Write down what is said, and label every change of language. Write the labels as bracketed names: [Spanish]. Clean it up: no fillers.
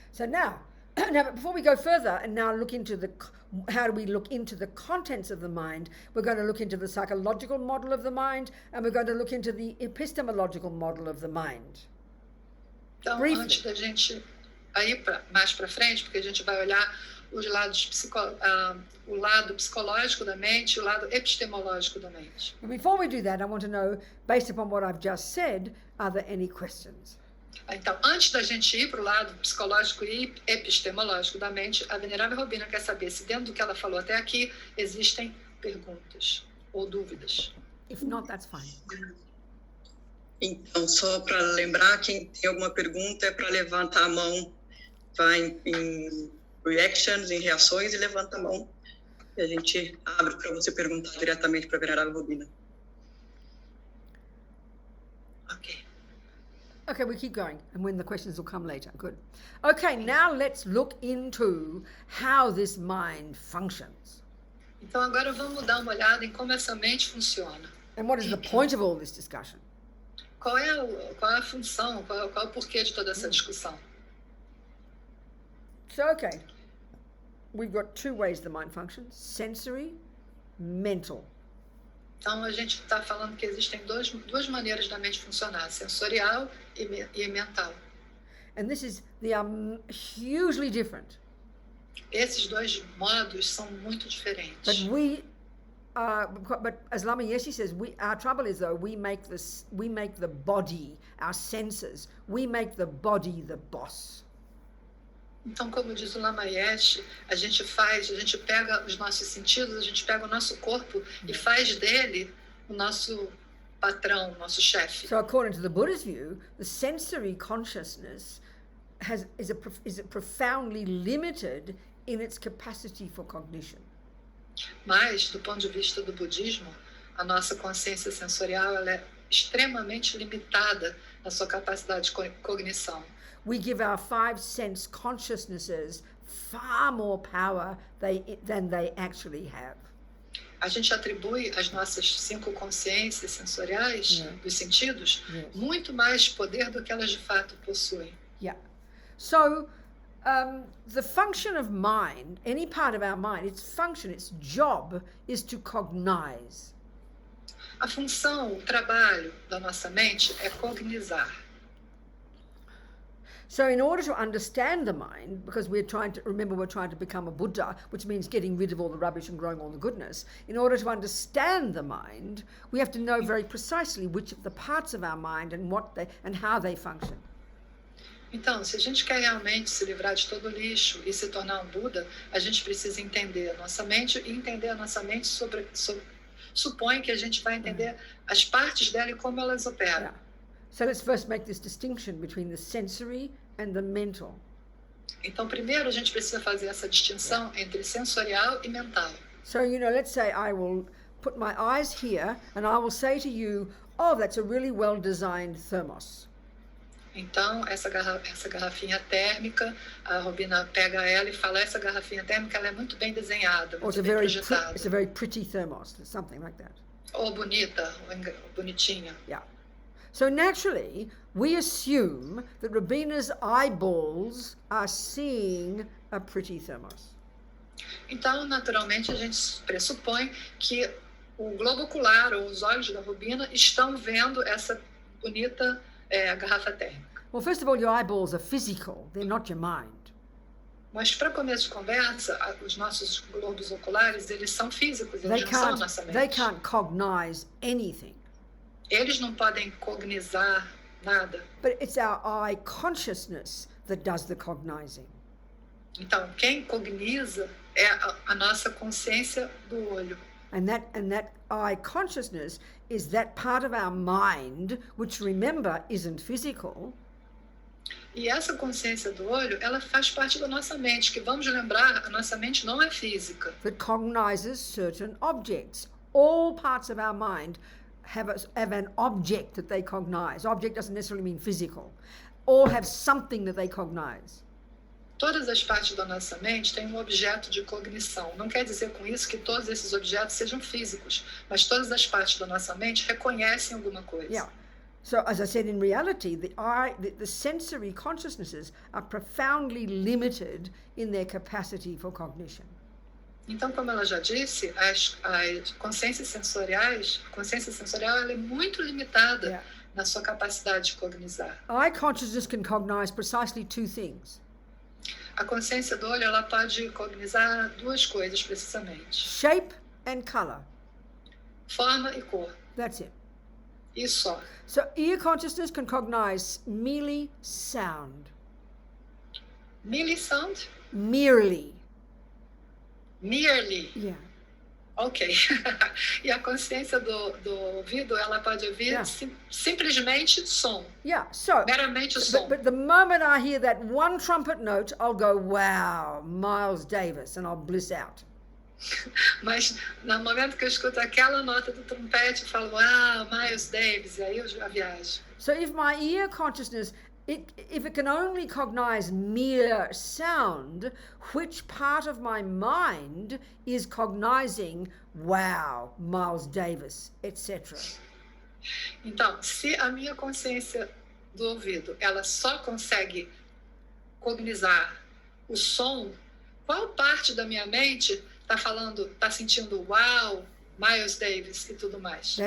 [English] So now but before we go further and now look into how do we look into the contents of the mind, we're going to look into the psychological model of the mind and we're going to look into the epistemological model of the mind. [Portuguese] Então, antes da gente ir mais para frente, porque a gente vai olhar os lados o lado psicológico da mente e o lado epistemológico da mente. [English] But before we do that, I want to know, based upon what I've just said, are there any questions? [Portuguese] Então, antes da gente ir para o lado psicológico e epistemológico da mente, a venerável Robina quer saber se dentro do que ela falou até aqui existem perguntas ou dúvidas. [English] If not, that's fine. [Portuguese] Então, só para lembrar, quem tem alguma pergunta é para levantar a mão, vai em reactions, em reações e levanta a mão. E a gente abre para você perguntar diretamente para a venerável Robina. [English] Okay, we keep going, and when the questions will come later. Good. Okay, now let's look into how this mind functions. [Portuguese] Então agora vamos dar uma olhada em como essa mente funciona. [English] And what is the point of all this discussion? [Portuguese] Qual é a função, qual é o porquê de toda essa discussão? [English] So, okay, we've got 2 ways the mind functions, sensory, mental. [Portuguese] Então, a gente está falando que existem duas maneiras da mente funcionar, sensorial e mental. [English] And they are hugely different. [Portuguese] Esses 2 modos são muito diferentes. [English] But as Lama Yeshe says, our trouble is though we make the body, our senses, we make the body the boss. [Portuguese] Então, como diz o Lama Yeshe, a gente pega os nossos sentidos, a gente pega o nosso corpo e faz dele o nosso patrão, o nosso chefe. [English] So according to the Buddha's view, the sensory consciousness is profoundly limited in its capacity for cognition. [Portuguese] Mas, do ponto de vista do budismo, a nossa consciência sensorial ela é extremamente limitada na sua capacidade de cognição. [English] We give our five sense consciousnesses far more power than they actually have. [Portuguese] A gente atribui às nossas 5 consciências sensoriais, dos sentidos, muito mais poder do que elas de fato possuem. Yeah. [English] So, the function of mind, any part of our mind, its function, its job is to cognize. [Portuguese] A função, o trabalho da nossa mente é cognizar. [English] So in order to understand the mind, because we're trying to become a Buddha, which means getting rid of all the rubbish and growing all the goodness. In order to understand the mind, we have to know very precisely which of the parts of our mind and how they function. [Portuguese] Então, se a gente quer realmente se livrar de todo o lixo e se tornar um Buda, a gente precisa entender a nossa mente e entender a nossa mente supõe que a gente vai entender as partes dela e como elas operam. Yeah. [English] So let's first make this distinction between the sensory and the mental. [Portuguese] Então, primeiro a gente precisa fazer essa distinção entre sensorial e mental. [English] So, let's say I will put my eyes here and I will say to you, oh, that's a really well-designed thermos. [Portuguese] Então, essa garrafinha térmica, a Robina pega ela e fala, essa garrafinha térmica ela é muito bem desenhada, muito bem projetada. [English] It's a very pretty thermos, something like that. [Portuguese] Ou bonita, ou bonitinha. Yeah. [English] So naturally, we assume that Robina's eyeballs are seeing a pretty thermos. [Portuguese] Então, naturalmente, a gente pressupõe que o globo ocular ou os olhos da Robina estão vendo essa bonita garrafa térmica. [English] Well, first of all, your eyeballs are physical, they're not your mind. [Portuguese] Mas para começo de conversa, os nossos globos oculares, eles são físicos, eles não são nossa mente. [English] They can't cognize anything. [Portuguese] Eles não podem cognizar nada. [English] But it's our eye consciousness that does the cognizing. [Portuguese] Então, quem cogniza é a nossa consciência do olho. [English] And that eye consciousness is that part of our mind which, remember, isn't physical. [Portuguese] E essa consciência do olho, ela faz parte da nossa mente, que vamos lembrar, a nossa mente não é física. [English] That cognizes certain objects. All parts of our mind have an object that they cognize. Object doesn't necessarily mean physical. All have something that they cognize. [Portuguese] Todas as partes da nossa mente têm um objeto de cognição. Não quer dizer com isso que todos esses objetos sejam físicos, mas todas as partes da nossa mente reconhecem alguma coisa. Yeah. [English] So, as I said, in reality, the sensory consciousnesses are profoundly limited in their capacity for cognition. [Portuguese] Então, como ela já disse, a consciência sensorial ela é muito limitada na sua capacidade de cognizar. [English] Eye consciousness can cognize precisely 2 things. [Portuguese] A consciência do olho ela pode cognizar 2 coisas precisamente: [English] shape and color. [Portuguese] Forma e cor. [English] That's it. [Portuguese] E só. [English] So ear consciousness can cognize merely sound. Merely sound? Merely. Merely. Yeah. Ok. [Portuguese] E a consciência do ouvido, ela pode ouvir simplesmente som. Yeah, so. Meramente som. [English] But the moment I hear that one trumpet note, I'll go, wow, Miles Davis, and I'll bliss out. [Portuguese] Mas no momento que eu escuto aquela nota do trompete, eu falo, wow, Miles Davis, e aí eu já viajo. [English] So if my ear consciousness, if it can only cognize mere sound, which part of my mind is cognizing, wow, Miles Davis, etc.? [Portuguese] Então, se a minha consciência do ouvido, ela só consegue cognizar o som, qual parte da minha mente está sentindo, wow, Miles Davis e tudo mais?